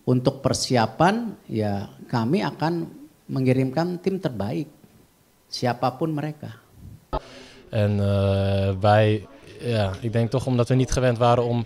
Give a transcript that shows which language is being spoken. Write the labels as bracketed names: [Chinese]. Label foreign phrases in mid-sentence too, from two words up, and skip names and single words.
[Indonesian] untuk persiapan ya kami akan mengirimkan tim terbaik, siapapun mereka. [Dutch] En ik denk toch omdat we niet gewend waren om...